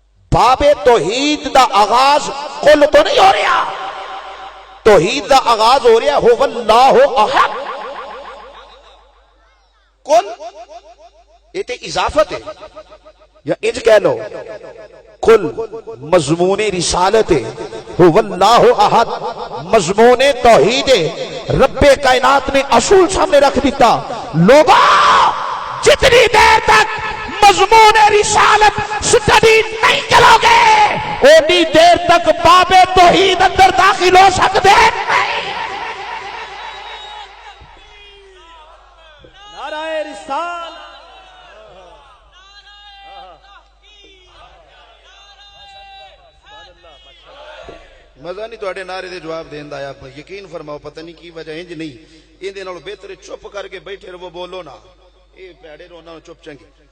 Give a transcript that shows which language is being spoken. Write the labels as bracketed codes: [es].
[pa] باب توحید دا آغاز قل تو نہیں ہو رہا, توحید دا آغاز ہو رہا [ar] هو اللہ احد. [pa] قل یہ تے اضافت ہے یا انج کہہ لو قل مضمون رسالت ہے, [ar] هو اللہ احد [pa] مضمون توحید ہے. رب کائنات نے اصول سامنے رکھ دیتا. لوگا جتنی دیر تک مضمون رسالت سٹڈی نہیں کرو گے اونی دیر تک باب توحید اندر داخل ہو سکتے نہیں. نعرہ رسالت, مزہ نہیں تواڈے نعرے دے جواب دین دا آیا. یقین فرماؤ پتہ نہیں کی وجہ انج نہیں ایندے نال بہتر چپ کر کے بیٹھے رہو بولو نا. اے پیڑے رونا چپ چنگے.